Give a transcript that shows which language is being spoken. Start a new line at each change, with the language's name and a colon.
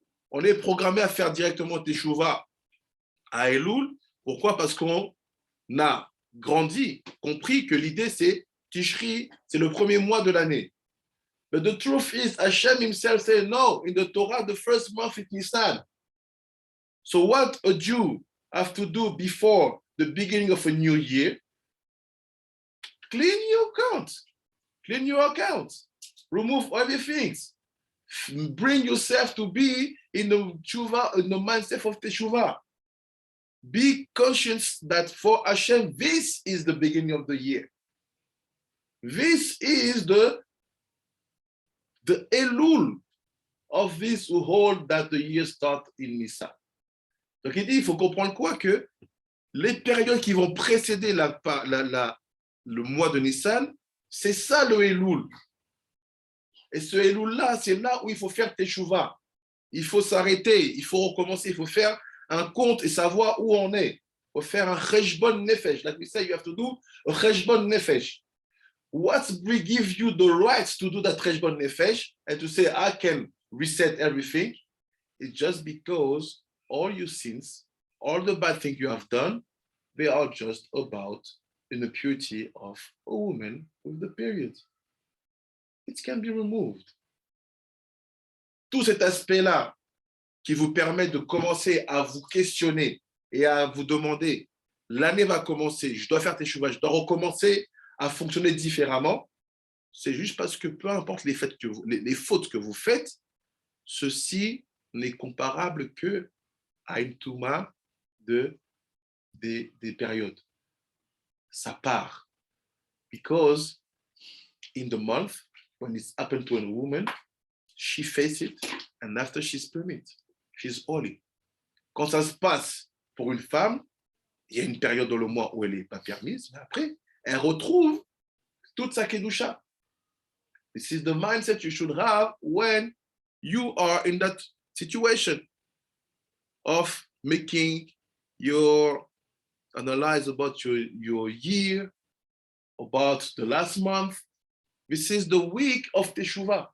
French: On est programmé à faire directement Teshuvah à Elul. Pourquoi? Parce qu'on a grandi, compris que l'idée, c'est Tishri, c'est le premier mois de l'année.
English: But the truth is, Hashem himself said, no, in the Torah, the first month is Nisan. So what a Jew have to do before the beginning of a new year? Clean your account. Clean your account. Remove everything. Bring yourself to be in the tshuva, in the mindset of Teshuvah. Be conscious that for Hashem, this is the beginning of the year. This is the Elul of this who hold that the year starts in Nisan.
French: Donc il dit, il faut comprendre quoi? Que les périodes qui vont précéder le mois de Nissan, c'est ça le Elul. Et ce Elul-là, c'est là où il faut faire Teshuvah. Il faut s'arrêter, il faut recommencer, il faut faire un compte et savoir où on est. Il faut faire un cheshbon nefesh.
English: Like we say, you have to do a cheshbon nefesh. What gives you the right to do that cheshbon nefesh and to say, I can reset everything? It's just because all your sins, all the bad things you have done, they are just about in the purity of a woman with the period. It can be removed.
French: Tout cet aspect-là qui vous permet de commencer à vous questionner et à vous demander, l'année va commencer, je dois faire teshuva, je dois recommencer à fonctionner différemment, c'est juste parce que peu importe les fautes que vous faites, ceci n'est comparable que à une touma des périodes. Ça part.
English: Because in the month, when it's happened to a woman, she faces it, and after she's permitted, she's holy.
French: Quand ça se passe pour une femme, il y a une période dans le mois où elle n'est pas permise, mais après, elle retrouve toute sa kedusha.
English: This is the mindset you should have when you are in that situation of making your analyze about your year, about the last month. This is the week of Teshuvah.